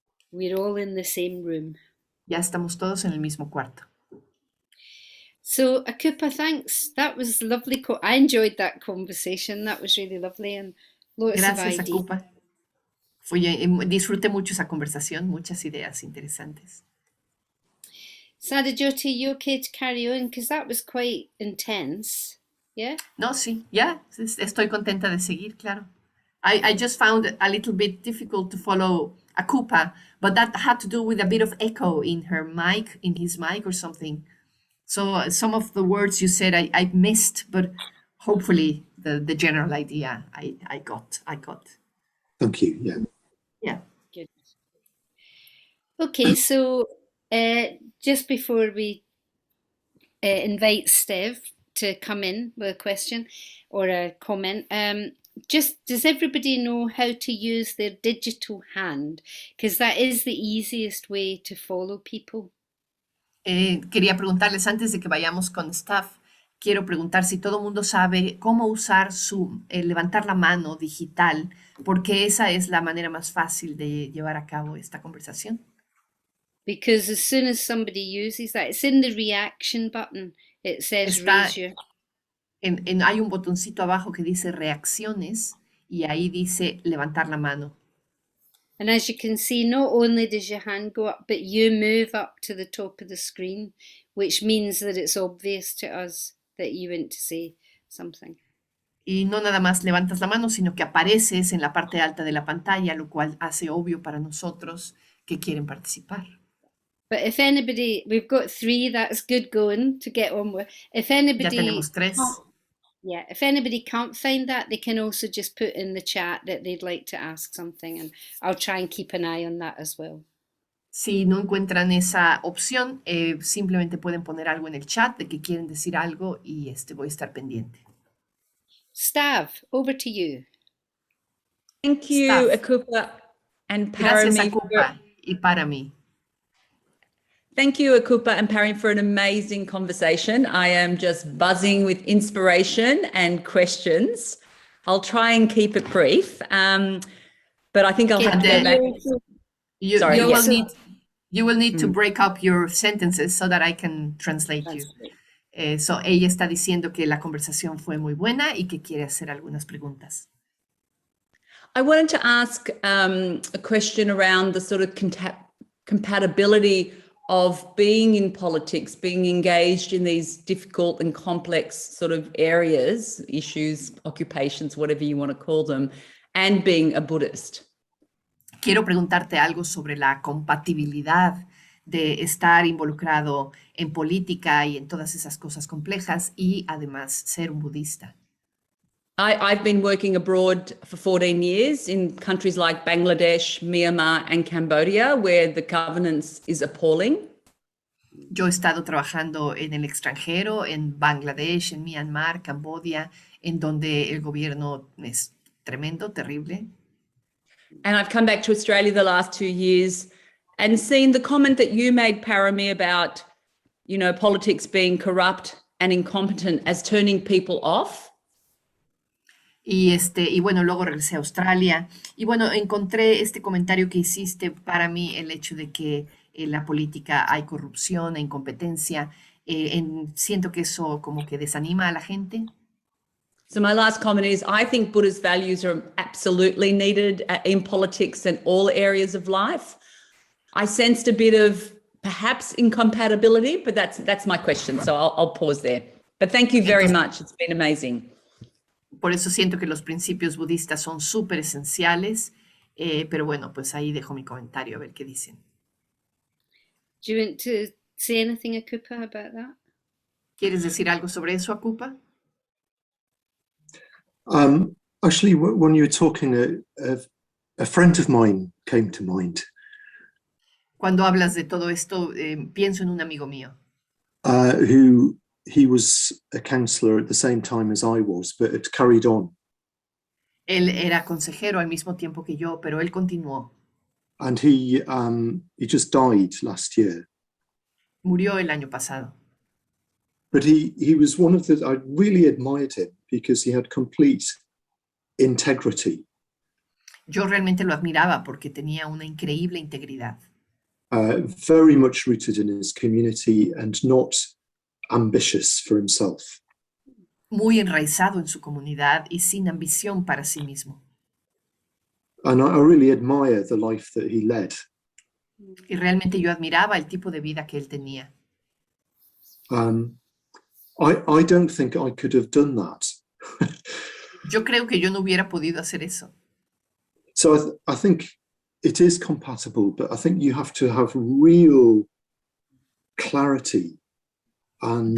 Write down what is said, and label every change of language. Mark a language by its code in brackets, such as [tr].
[en] We're all in the same room. [es] Ya estamos todos en el mismo cuarto. [en] So Akupa, thanks. That was lovely. I enjoyed that conversation. That was really lovely and lots [es] Gracias, [en] of ideas. [es] Akupa. Disfruté mucho esa conversación, muchas ideas interesantes. [en] Sadhajoti, you okay to carry on? Because that was quite intense. Yeah? [es] No, sí, ya, estoy contenta de seguir, claro. [en] I just found it a little bit difficult to follow Akupa, but that had to do with a bit of echo in her mic, in his mic or something. So some of the words you said I missed, but hopefully the general idea I got. Thank you. Yeah. Yeah. Good. Okay, so just before we invite Stev to come in with a question or a comment, just does everybody know how to use their digital hand? Because that is the easiest way to follow people. [es] Quería preguntarles antes de que vayamos con staff, quiero preguntar si todo el mundo sabe cómo usar levantar la mano digital, porque esa es la manera más fácil de llevar a cabo esta conversación. [en] Because as soon as somebody uses that, it's in the reaction button. It says raise your... [es] Hay un botoncito abajo que dice reacciones y ahí dice levantar la mano. [en] And as you can see, not only does your hand go up, but you move up to the top of the screen, which means that it's obvious to us that you want to say something. [es] Y no nada más levantas la mano, sino que apareces en la parte alta de la pantalla, lo cual hace obvio para nosotros que quieren participar. [en] But if anybody, we've got 3, that's good going to get on with. If anybody... [es] Ya tenemos 3. [en] Yeah, if anybody can't find that, they can also just put in the chat that they'd like to ask something, and I'll try and keep an eye on that as well. [es] Si no encuentran esa opción, simplemente pueden poner algo en el chat de que quieren decir algo y voy a estar pendiente. [en] Stav, over to you. Thank you, Stav. Akupa and [es] Gracias, Parami. Akupa y Parami. [en] Thank you, Akupa and Parami, for an amazing conversation. I am just buzzing with inspiration and questions. I'll try and keep it brief, but I think I'll have to go back. Sorry, You will need to break up your sentences so that I can translate you. [es] So ella está diciendo que la conversación fue muy buena y que quiere hacer algunas preguntas. [en] I wanted to ask a question around the sort of compatibility of being in politics, being engaged in these difficult and complex sort of areas, issues, occupations, whatever you want to call them, and being a Buddhist. [es] Quiero preguntarte algo sobre la compatibilidad de estar involucrado en política y en todas esas cosas complejas y además ser un budista. [en] I've been working abroad for 14 years in countries like Bangladesh, Myanmar, and Cambodia, where the governance is appalling. [es] Yo he estado trabajando en el extranjero, en Bangladesh, en Myanmar, Cambodia, en donde el gobierno es tremendo, terrible. [en] And I've come back to Australia the last 2 years and seen the comment that you made, Parami, about, you know, politics being corrupt and incompetent as turning people off. [es] Y bueno, luego regresé a Australia y bueno, encontré este comentario que hiciste para mí, el hecho de que en la política hay corrupción e incompetencia. Siento que eso como que desanima a la gente. [en] So my last comment is, I think Buddha's values are absolutely needed in politics and all areas of life. I sensed a bit of perhaps incompatibility, but that's my question. So I'll pause there. But thank you very much. It's been amazing. [es] Por eso siento que los principios budistas son súper esenciales, pero bueno, pues ahí dejo mi comentario a ver qué dicen. [en] Do you want to say anything, Akupa, about that? [es] ¿Quieres decir algo sobre eso, Akupa? [en] Actually, when you were talking, a friend of mine came to mind, [es] Cuando hablas de todo esto, pienso en un amigo mío, [en] who he was a counsellor at the same time as I was, but had carried on. [es] Él era consejero al mismo tiempo que yo, pero él continuó. [en] And he just died last year. [es] Murió el año pasado. [en] But he was one of the, I really admired him because he had complete integrity. [es] Yo realmente lo admiraba porque tenía una increíble integridad. [en] Very much rooted in his community and not ambitious for himself. [es] Muy enraizado en su comunidad y sin ambición para sí mismo. [en] And I really admire the life that he led. [es] Y realmente yo admiraba el tipo de vida que él tenía. [en] I don't think I could have done that. [es] Yo creo que yo no hubiera podido hacer eso. [en] So I think it is compatible, but I think you have to have real clarity and